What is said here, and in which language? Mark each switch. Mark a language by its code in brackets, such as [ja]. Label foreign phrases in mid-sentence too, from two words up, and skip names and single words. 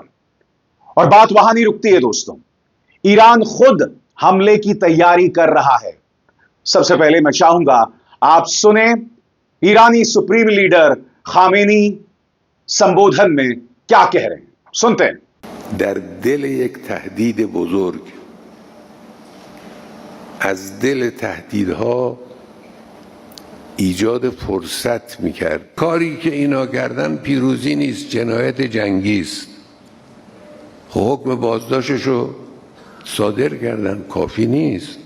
[hi] और बात वहां नहीं रुकती है दोस्तों, ईरान खुद हमले की तैयारी कर रहा है। सबसे पहले मैं चाहूंगा आप सुने ईरानी [en] supreme leader [hi] खामेनी संबोधन में क्या कह रहे हैं। सुनते हैं। [fa] در دل یک تهدید بزرگ، از دل تهدیدها ایجاد فرصت میکرد. کاری که اینا کردن پیروزی نیست، جنایت جنگی است. حکم بازداشتشو صادر کردن، کافی نیست.